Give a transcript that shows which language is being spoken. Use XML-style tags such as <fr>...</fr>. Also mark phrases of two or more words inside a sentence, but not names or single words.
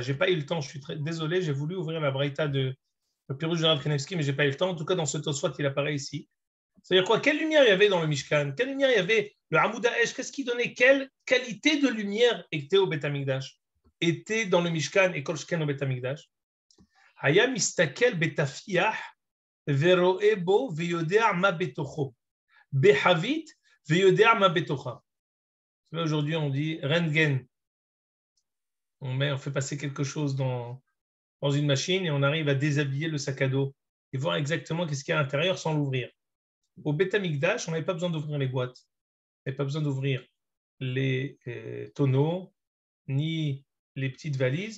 <fr>Je n'ai pas eu le temps, je suis très désolé, j'ai voulu ouvrir la Braïta de le pirouche du Rav Kanivsky, mais je n'ai pas eu le temps. En tout cas, dans ce Tosfot, il apparaît ici. C'est-à-dire quoi? Quelle lumière il y avait dans le Mishkan? Quelle lumière il y avait? Le</fr> <he>עמוד האש,</he> <fr>qu'est-ce qui donnait? Quelle qualité de lumière était au Beth Amikdash? Était dans le Mishkan et</fr> <he>כל שכן</he> <fr>au Beth Amikdash?</fr> <he>היה מסתכל בטפיחה ורואה בו ויודע מה בתוכו. בחבית ויודע מה בתוכה.</he> <fr>Aujourd'hui, on dit Rentgen. On fait passer quelque chose dans une machine et on arrive à déshabiller le sac à dos et voir exactement qu'est-ce qu'il y a à l'intérieur sans l'ouvrir. au Beth Amikdash, on n'avait pas besoin d'ouvrir les boîtes, on n'avait pas besoin d'ouvrir les tonneaux, ni les petites valises.</fr>